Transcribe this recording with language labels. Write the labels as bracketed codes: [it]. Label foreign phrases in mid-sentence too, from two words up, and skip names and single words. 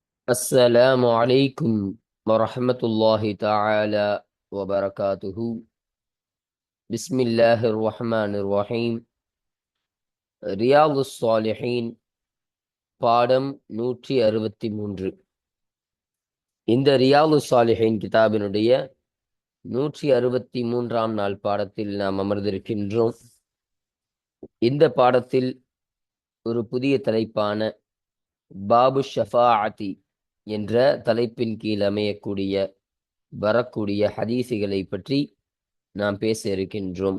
[ar] السلام عليكم ورحمة الله تعالى وبركاته. بسم الله الرحمن الرحيم. [ta] ரியாதுஸ் சாலிஹீன் பாடம் 163. இந்த ரியாதுஸ் சாலிஹீன் கிதாபினுடைய 163ஆம் நாள் பாடத்தில் நாம் அமர்ந்திருக்கின்றோம். இந்த பாடத்தில் ஒரு புதிய தலைப்பான [ar] باب الشفاعة [ta] என்ற தலைப்பின் கீழ் அமையக்கூடிய வரக்கூடிய ஹதீஸுகளை பற்றி நாம் பேச இருக்கின்றோம்.